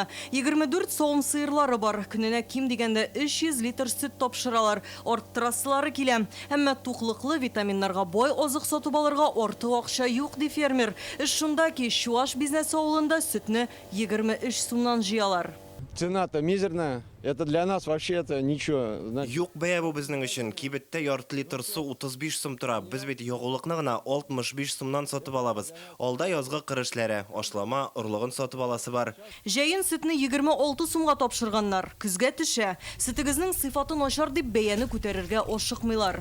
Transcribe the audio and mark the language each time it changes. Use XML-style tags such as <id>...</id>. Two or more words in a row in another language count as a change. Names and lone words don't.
<tt>24 сом сыерлары бар. Көненә ким дигәндә 300 литр сөт тапшыралар. Арттырасылары килә. Әмма туклыклы витаминнарга бай азык сатып алырга артык акча юк ди фермер. Эш шунда ки Чуаш бизнес авылында сөтне 23 сумнан җыялар.</tt> <ru>Цена-то мизерная. Это для нас вообще это ничего.</ru> <tt>Юк бәя бу безнең өчен. Кибеттә ярты литр су 35 сум тора. Без бит ягулыкны гына 65 сумнан сатып алабыз. Алда язгы кырышлары, ашлама, орлыгын сатып аласы бар. Җәен сөтне 26 сумга тапшырганнар. Күзгә төшә. Сөтегезнең сыйфаты начар дип бәяне күтәрергә ашыкмыйлар.</tt>